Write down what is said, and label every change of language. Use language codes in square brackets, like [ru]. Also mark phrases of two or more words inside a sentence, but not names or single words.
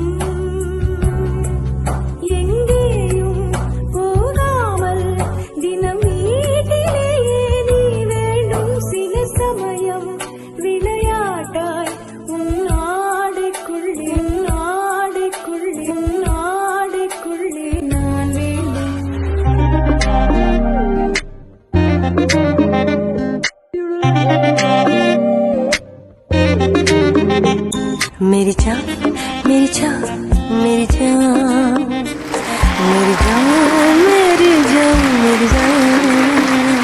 [ta] எங்கேயும் போகாமல் தினம் வீட்டிலேயே நீ வேண்டும். சில சமயம் விளையாட்டாய் உன் ஆடைக்குள்ளே, ஆடைக்குள்ளே, ஆடைக்குள்ளே நான் வேண்டும். [hi] मेरी जान, मेरी जान, मेरी जान, मेरी जान, मेरी जान, मेरी जान।